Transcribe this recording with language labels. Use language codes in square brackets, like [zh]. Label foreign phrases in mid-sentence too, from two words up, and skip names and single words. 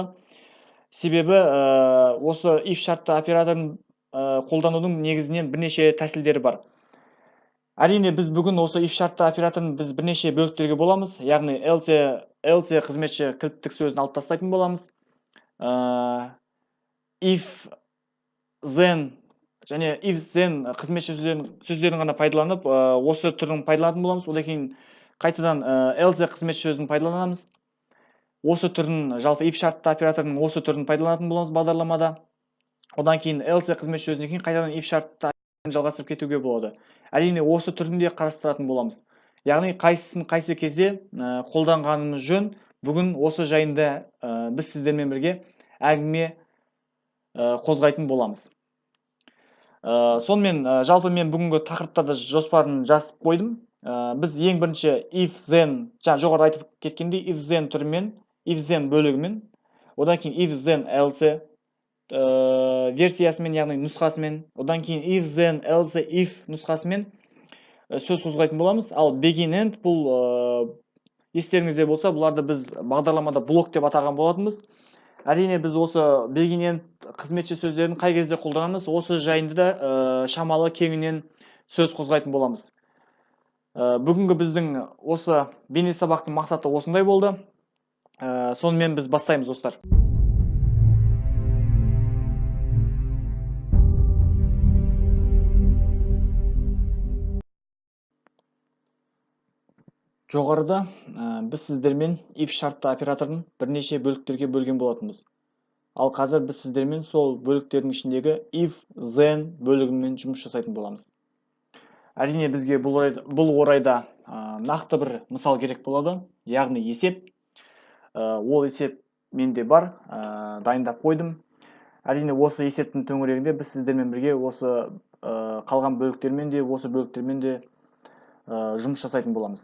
[kk] Себебі осы if шартты операторын қолданудың негізінен бірнеше тәсілдері бар. Әрине, біз бүгін осы if шартты операторын біз бірнеше бөліктерге боламыз. Яғни else қызметші кілттік сөзін алып тастайтын боламыз. [en] If then [kk] және [en] if then [kk] қызметші сөздерін ғана пайдаланып, осы түрін пайдаланатын боламыз. Одан кейін қайтадан else қызметші сөзін пайдаланамыз. Осы түрін, жалпы if шартты операторының осы түрін пайдаланатын боламыз бағдарламада. Одан кейін else қызметші сөзінен кейін қайтадан if шартты жалғастырып кетуге болады. Әрине, осы түрінде қарастыратын боламыз. Яғни қайсы кезде қолданғанымыз жөн. Бүгін осы жайында біз сіздермен бірге әңгіме қозғайтын боламыз. Сонымен жалпы мен бүгінгі тақырыптарды жоспарын жазып қойдым. Біз ең бірінші [en] if then, [kk] жоғарыда айтып кеткендей, [en] if then [kk] түрімен, [en] if then [kk] бөлігімен, одан кейін [en] if then else [kk] версиясымен, яғни нұсқасымен, одан кейін [en] if then else if [kk] нұсқасымен сөз қозғайтын боламыз. Ал [en] begin end [kk] бұл естеріңізде болса, бұларды біз бағдарламада блок деп атаған болатынбыз. Әрине, біз осы [en] begin end [kk] қызметші сөздерін қай кезде қолданамыз, осы жайында да шамалы кеңінен сөз қозғайтын боламыз. Бүгінгі біздің осы бейне сабақтың мақсаты осындай болды. Сонымен біз бастаймыз, достар. Жоғарыда біз сіздермен if шартты операторын бірнеше бөліктерге бөлген болатынбыз. Ал қазір біз сіздермен сол бөліктердің ішіндегі [en] if then [kk] бөлігімен жұмыс жасайтын боламыз. Әрине, бізге бұл орайда нақты бір мысал керек болады, яғни есеп. Ол есеп менде бар, дайындап қойдым. Әрине, осы есептің төңірегінде біз сіздермен бірге осы қалған бөліктермен де, осы бөліктермен де жұмыс жасайтын боламыз.